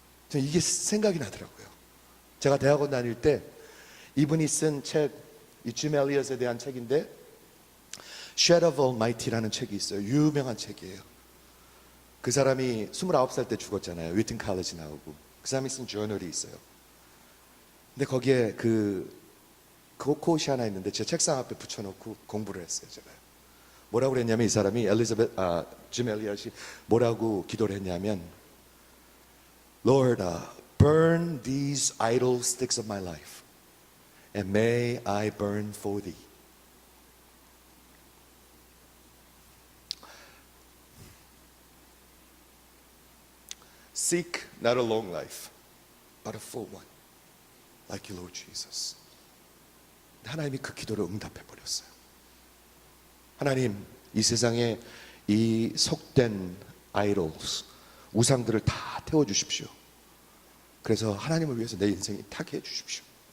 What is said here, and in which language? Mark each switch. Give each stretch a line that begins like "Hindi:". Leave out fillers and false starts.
Korean: 저는 이게 생각이 나더라고요. 제가 대학원 다닐 때 이분이 쓴 책, 이 짐 엘리엇에 대한 책인데 Shadow of Almighty라는 책이 있어요. 유명한 책이에요. 그 사람이 29살 때 죽었잖아요. 위튼 칼리지 나오고. 그 사람이 쓴 저널이 있어요. 근데 거기에 그 코트이 하나 있는데 제 책상 앞에 붙여놓고 공부를 했어요, 제가. 뭐라고 그랬냐면, 이 사람이 짐 엘리엇이 뭐라고 기도를 했냐면,
English: Lord, burn these idle sticks of my life, and may I burn for thee. Seek not a long life, but a full one, like you, Lord Jesus.
Korean: 하나님이 그 기도를 응답해 버렸어요. 하나님, 이 세상에 이 속된 아이돌스, 우상들을 다 태워주십시오. 그래서 하나님을 위해서 내 인생이 타게 해주십시오.